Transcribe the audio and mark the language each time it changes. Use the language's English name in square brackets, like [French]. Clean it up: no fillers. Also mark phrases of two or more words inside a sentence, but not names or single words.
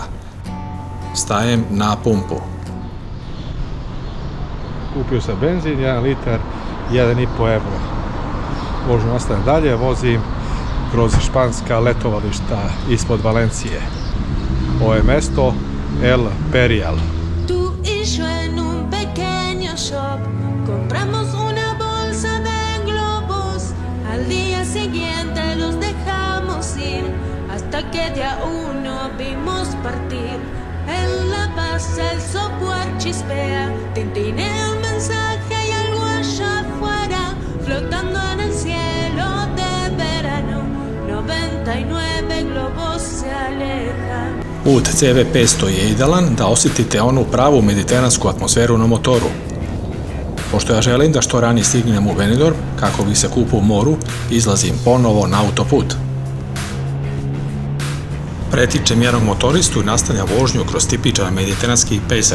[Serbian] Stajem na pumpu. Kupio sam benzin, 1 litar, 1,5 euro. Vožnju nastavim dalje, vozim kroz španska letovališta ispod Valencije. Ovo je mesto El Perial. [Spanish] Tú y yo en un pequeño shop compramos una bolsa de globos. Al día siguiente los dejamos ir hasta que de a uno vimos partir. En la base el software chispea, tintinea un mensaje y algo allá afuera flotando en el cielo de verano. 99 globos se alejan. [Serbian] Put CV500 je idealan da osjetite onu pravu mediteransku atmosferu na motoru. Pošto ja želim da što ranije stignem u Benidorm, kako bi se kupao u moru, izlazim ponovo na autoput. Pretičem jednog motoristu i nastavljam vožnju kroz tipičan mediteranski pejzaž.